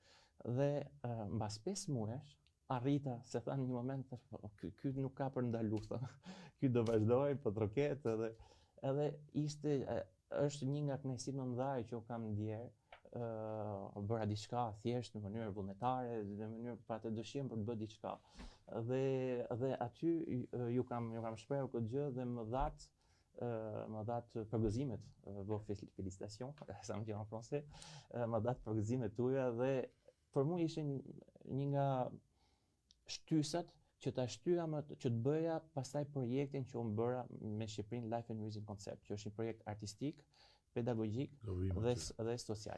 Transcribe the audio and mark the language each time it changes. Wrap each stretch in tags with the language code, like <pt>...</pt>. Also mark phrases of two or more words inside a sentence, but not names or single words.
<sq>Dhe mbas 5 muesh arrita, se tha në një moment, ky nuk ka për ndalu, ky do vazhdoj, po troket, edhe është një nga kënaqësitë më të mëdha që u kam ndjer, bëra diçka thjesht në mënyrë vullnetare, në mënyrë pa të dëshirën për të bërë diçka. Dhe aty ju kam shprehur këtë gjë dhe më dhat përgëzimet,</sq> <fr>vos félicitations, ça me dit en français,</fr> <sq>më dhat përgëzimet tuaja dhe për mua ishte një nga shtysat që ta shtyja që të bëja pastaj projektin që unë bëra me Shqipërinë Life and Music Concert, që është një projekt artistik, pedagogjik dhe social.</sq>